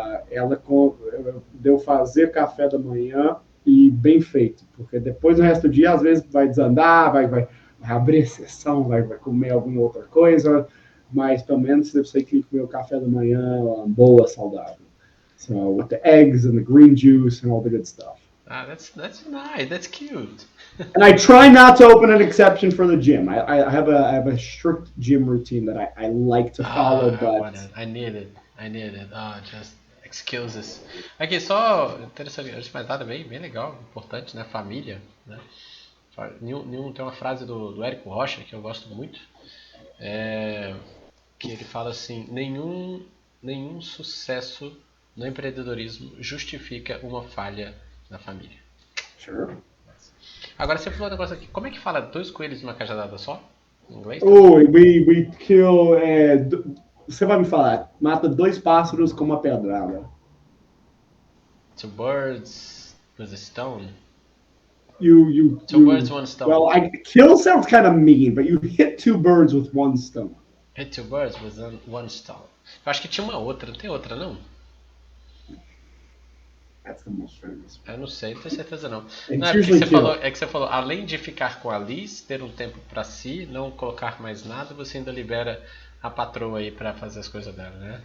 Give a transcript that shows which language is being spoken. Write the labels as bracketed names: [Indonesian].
[Portuguese] Ela deu fazer café da manhã e bem feito, porque depois o resto do dia, às vezes, vai desandar, vai abrir sessão, vai comer alguma outra coisa, mas pelo menos eu sei que comer o café da manhã boa, saudável. [English] So, with the eggs and the green juice and all the good stuff. That's nice, that's cute. And I try not to open an exception for the gym. I have a strict gym routine that I like to follow, but I need it. Just excuses. [Portuguese] Aqui só interessante, antes de mais nada, bem legal, importante, né? Família, né? Tem uma frase do Érico Rocha que eu gosto muito, que ele fala assim: nenhum sucesso no empreendedorismo justifica uma falha na família. [English] Sure. [Portuguese] Agora você falou um negócio aqui. Como é que fala 2 coelhos numa cajadada só? Em inglês? [English] We kill. [Portuguese] Você vai me falar. Mata 2 pássaros com uma pedrada. [English] 2 birds with a stone. Two birds, one stone. Well, kill sounds kind of mean, but you hit 2 birds with 1 stone. Hit 2 birds with 1 stone. [Portuguese] Eu acho que tinha uma outra. Não tem outra, não? [English] That's the most famous. [Portuguese] Eu não sei, não tenho certeza não. Não, é que você falou, além de ficar com a Liz, ter um tempo pra si, não colocar mais nada, você ainda libera a patroa aí pra fazer as coisas dela, né?